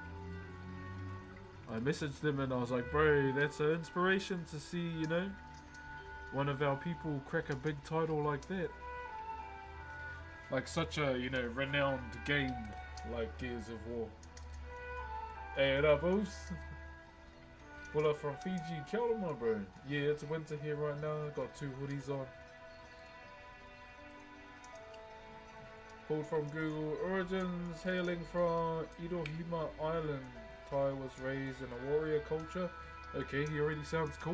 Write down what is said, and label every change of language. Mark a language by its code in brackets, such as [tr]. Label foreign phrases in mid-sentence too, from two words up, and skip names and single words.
[en] I messaged him and I was like, bro, that's an inspiration to see, you know, one of our people crack a big title like that. Like such a, you know, renowned game like Gears of War. Hey, what up, Boos? Pull from Fiji, [mi] kia ora, [en] my bro. Yeah, it's winter here right now. I've got 2 hoodies on. Pulled from Google. Origins hailing from Irohima Island. Ty was raised in a warrior culture. Okay, he already sounds cool.